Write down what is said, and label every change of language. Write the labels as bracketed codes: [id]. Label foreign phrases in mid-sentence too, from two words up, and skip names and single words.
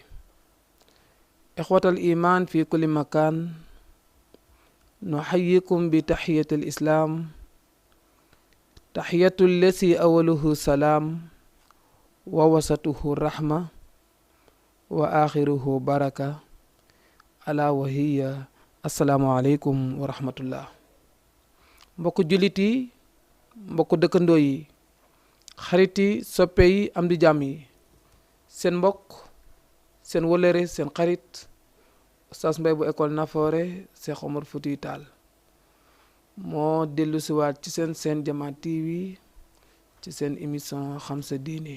[ar] إخوة الإيمان في كل مكان، نحييكم بتحية الإسلام، تحية الذي أوله سلام ووسطه رحمة وآخره بركة، ألا وهي السلام عليكم ورحمة الله. [wo] mbokku jullit yi, mbokku dëkkandoo yi, xarit yi, soppe yi, am di jàmm yi, seen mbokk, seen wëlëre, seen xarit Oustaz Mbaye bu école Nafoore Cheikh Omar Foutiyou Tall moo dellu siwaat ci seen Jama TV ci seen émission xam sa diine.